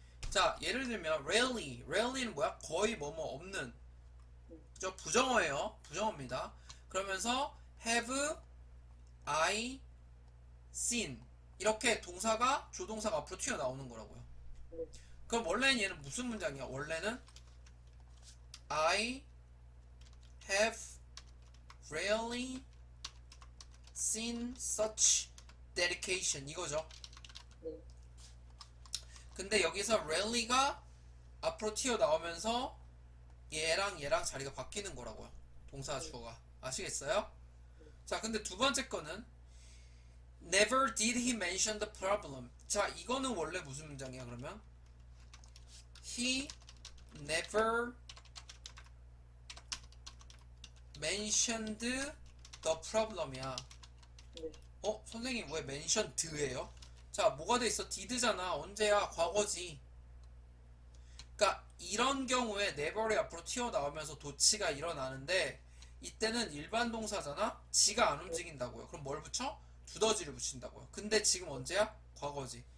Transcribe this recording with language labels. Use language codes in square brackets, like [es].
[ko] 자, 예를 들면 rarely는 뭐야? 거의 뭐뭐 없는. 그죠? 부정어예요. 부정어입니다. 그러면서 [en] have I seen [ko] 이렇게 동사가 조동사가 앞으로 튀어나오는 거라고요. 그럼 원래는 얘는 무슨 문장이야? 원래는 [en] I have rarely seen such dedication [ko] 이거죠. 근데 여기서 rarely가 앞으로 튀어나오면서 얘랑 자리가 바뀌는 거라고요. 동사 주어가. 아시겠어요? 자, 근데 두 번째 거는 [en] Never did he mention the problem. [ko] 자, 이거는 원래 무슨 문장이야, 그러면? [en] He never mentioned the problem이야. [ko] 네. 선생님 왜 mentioned예요? 자, 뭐가 돼 있어? did잖아. 언제야? 과거지. 그러니까 이런 경우에 never이 앞으로 튀어나오면서 도치가 일어나는데 이때는 일반 동사잖아? 지가 안 움직인다고요. 그럼 뭘 붙여? 두더지를 붙인다고요. 근데 지금 언제야? 과거지.